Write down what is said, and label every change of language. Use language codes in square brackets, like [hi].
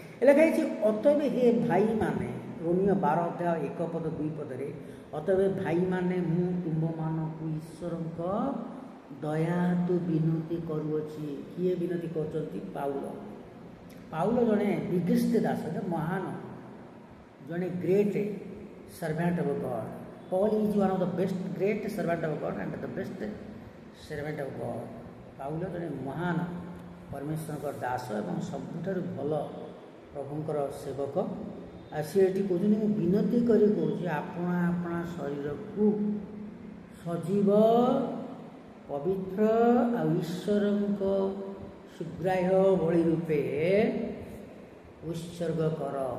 [or] ଲେଖା ହେଇଛି, ଅତଏବ ହେ ଭାଇମାନେ, ରୋମିଓ 12 ଅଧ୍ୟାୟ 1 ପଦ 2 ପଦରେ, ଅତଏବ ଭାଇମାନେ, ମୁଁ ତୁମମାନଙ୍କୁ ଈଶ୍ୱରଙ୍କ ଦୟାତୁ ବିନତି କରୁଅଛି। କିଏ ବିନତି କରୁଛନ୍ତି? ପାଉଲ ଜଣେ ବିଗେଷ୍ଟ ଦାସ, ମହାନ, ଜଣେ [en] Great servant of God. Paul is one of the best great servant of God and the best servant of God. [or] Paul ଜଣେ ମହାନ ପରମେଶ୍ୱରଙ୍କ ଦାସ ଏବଂ ସବୁଠାରୁ ଭଲ ପ୍ରଭୁଙ୍କର ସେବକ। ଆଉ ସିଏ ଏଠି କହୁଛନ୍ତି, ମୁଁ ବିନତି କରି କହୁଛି, ଆପଣା ଆପଣା ଶରୀରକୁ ସଜୀବ, ପବିତ୍ର ଆଉ ଈଶ୍ୱରଙ୍କ ସୁଗ୍ରାହ୍ୟ ବଳି ରୂପେ ଉତ୍ସର୍ଗ କର।